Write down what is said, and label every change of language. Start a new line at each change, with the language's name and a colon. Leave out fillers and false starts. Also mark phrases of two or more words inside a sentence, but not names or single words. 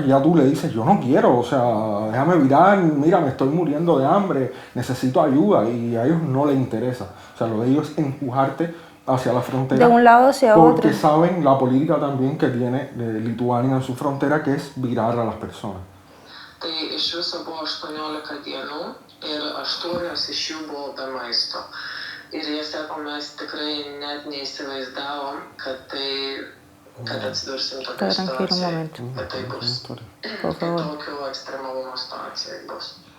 Spanish: Ya tú le dices, yo no quiero, o sea, déjame virar, mira, me estoy muriendo de hambre, necesito ayuda, y a ellos no les interesa. O sea, lo de ellos es empujarte hacia la frontera. De un lado hacia otro. otro. Porque saben la política también que tiene Lituania en su frontera, que es virar a las personas.
Lithuanian: Tai iš viso buvo 18 dienų ir 8 iš jų buvo be maisto. Ir jie sako, mes tikrai net neįsivaizdavom, kad atsidursim tokią situaciją, kad tai bus. Tokių ekstremalumo situacijai bus.